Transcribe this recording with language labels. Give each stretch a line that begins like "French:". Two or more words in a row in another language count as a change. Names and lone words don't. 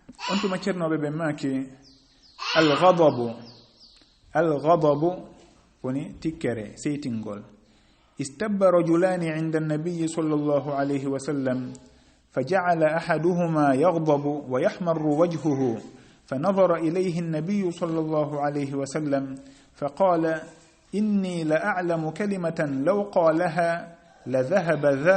Fula: on tuma cernoɓe ɓe maki alghadabu woni tikkere seytingol
Arabic: استب رجلان عند النبي صلى الله عليه وسلم فجعل أحدهما يغضب ويحمر وجهه فنظر إليه النبي صلى الله عليه وسلم فقال إني لأعلم كلمة لو قالها لذهب ذا